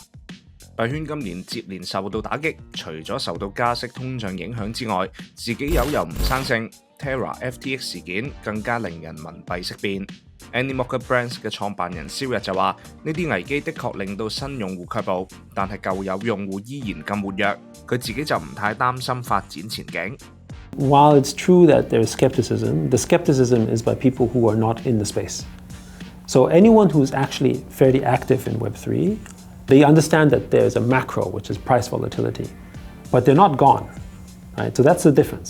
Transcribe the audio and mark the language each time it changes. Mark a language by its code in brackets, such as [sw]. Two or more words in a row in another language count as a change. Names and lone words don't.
[yue] 幣圈今年接連受到打擊，除咗受到加息通脹影響之外，自己有又唔生性 ，Terra FTX 事件更加令人民幣色變。Animoca Brands 嘅創辦人蕭逸就話：呢啲危機的確令到新用戶卻步，但係舊有用戶依然咁活躍。佢自己就唔太擔心發展前景。 [en] While it's true that there's skepticism, the skepticism is by people who are not in the space. So anyone who's actually fairly active in Web3, they understand that there's a macro, which is price volatility, but they're not gone, right? So that's the difference.